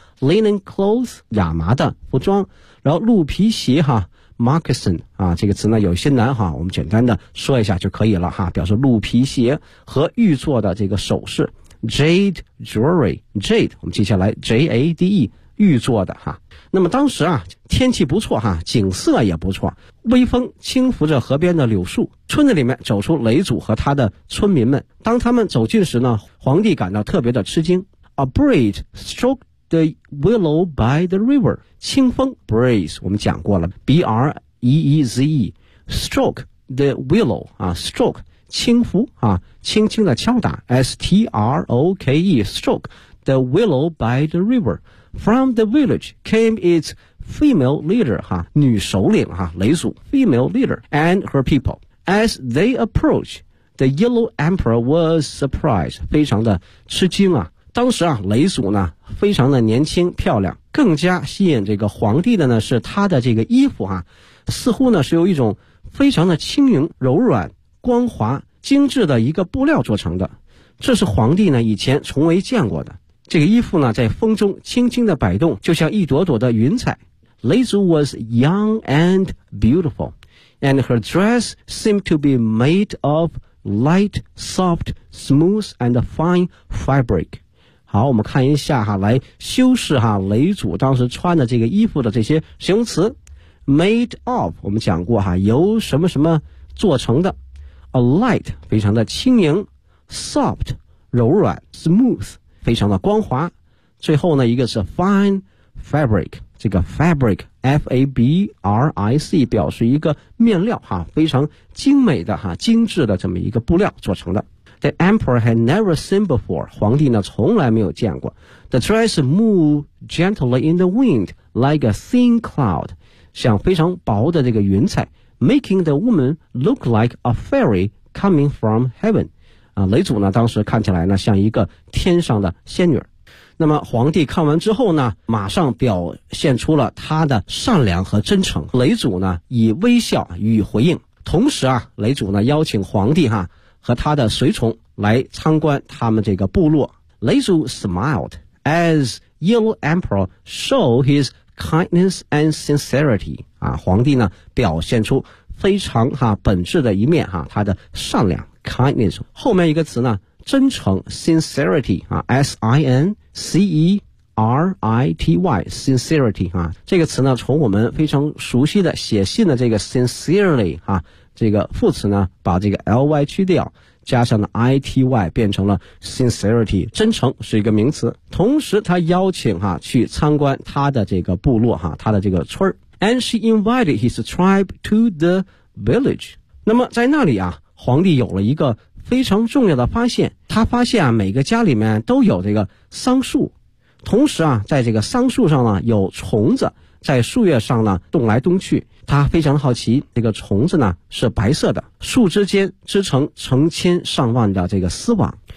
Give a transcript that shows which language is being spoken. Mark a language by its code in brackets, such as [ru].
[en] linen clothes [zh] 亚麻的服装，然后鹿皮鞋哈 [en] moccasin [zh] 啊，这个词呢有些难哈，我们简单的说一下就可以了哈，表示鹿皮鞋和玉做的这个首饰 [en] jade jewelry jade， [zh] 我们接下来 J-A-D-E玉做的哈。那么当时啊天气不错哈，景色也不错，微风轻拂着河边的柳树，村子里面走出雷祖和他的村民们。当他们走近时呢，皇帝感到特别的吃惊。 [en] A breeze stroked the willow by the river， [zh] 清风 [en] breeze [zh] 我们讲过了 [en] B-R-E-E-Z-E stroke the willow stroke [zh] 轻拂轻轻的敲打 [en] S-T-R-O-K-E stroke the willow by the riverFrom the village came its female leader [zh] 女首领雷祖 [en] female leader and her people， As they approached, the Yellow Emperor was surprised, [zh] 非常的吃惊啊。当时啊，雷祖呢非常的年轻漂亮，更加吸引这个皇帝的呢是他的这个衣服啊，似乎呢是有一种非常的轻盈、柔软、光滑、精致的一个布料做成的，这是皇帝呢以前从未见过的。这个衣服呢在风中轻轻的摆动，就像一朵朵的云彩。 [en] 雷祖 was young and beautiful, and her dress seemed to be made of light, soft, smooth, and fine fabric. [zh] 好，我们看一下哈，来修饰哈雷祖当时穿的这个衣服的这些形容词 ，made of 我们讲过哈，由什么什么做成的 ，a light 非常的轻盈 ，soft 柔软 ，smooth 非常的光滑，最后呢一个是 fine fabric， 这个 fabric f a b r i c 表示一个面料哈，非常精美的哈，精致的这么一个布料做成的。 [en] The emperor had never seen before. [zh] 皇帝呢从来没有见过。 [en] The dress moved gently in the wind like a thin cloud, [zh] 像非常薄的这个云彩 [en] ,making the woman look like a fairy coming from heaven. [zh] 啊，雷祖呢当时看起来呢像一个天上的仙女。那么皇帝看完之后呢，马上表现出了他的善良和真诚。雷祖呢以微笑予以回应。同时啊，雷祖呢邀请皇帝哈和他的随从来参观他们这个部落。 [en] 雷祖 smiled as Yellow Emperor showed his kindness and sincerity. [zh] 啊，皇帝呢表现出非常哈本质的一面哈，他的善良 kindness。后面一个词呢，真诚 sincerity 啊 ，sincerity sincerity 啊，这个词呢从我们非常熟悉的写信的这个 sincerely 啊。这个副词呢把这个 ly 去掉，加上了 ity 变成了 sincerity， 真诚是一个名词。同时他邀请哈去参观他的这个部落哈，他的这个村。 [en] And she invited his tribe to the village. [zh] 那么在那里啊，皇帝有了一个非常重要的发现。他发现啊，每个家里面都有这个桑树。同时啊，在这个桑树上呢有虫子在树叶上呢动来动去。他非常好奇，这个虫子呢是白色的，树枝间织成成千上万的这个丝网。